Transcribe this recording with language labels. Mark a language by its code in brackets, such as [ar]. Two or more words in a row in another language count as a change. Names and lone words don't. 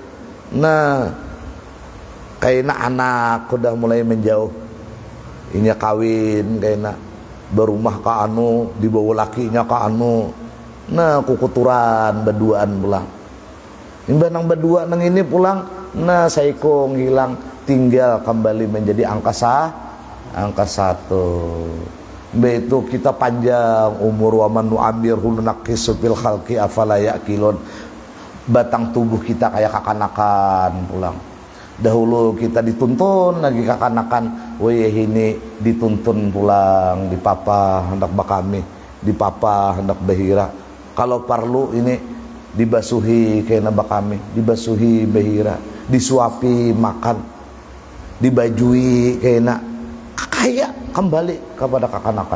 [bjn] Nah, kayak nak anak udah mulai menjauh, inya kawin kayak nak, berumah ke anu, dibawa lakinya ke anu. Nah, kukuturan berduaan pulang. Imbang nang berdua nang ini pulang, nah saikong hilang. tinggal kembali menjadi angka satu. Itu kita panjang umur, [ar] ومن نعمره ننكسه في الخلق أفلا يعقلون. [bjn] Batang tubuh kita kayak kekanakan pulang. Dahulu kita dituntun lagi kekanakan, weh ini dituntun pulang, dipapa hendak bakami, dipapa hendak bahira. Kalau perlu ini dibasuhi kena bakami, dibasuhi bahira, disuapi makan, dibajui kena, kayak kembali kepada kekanakan.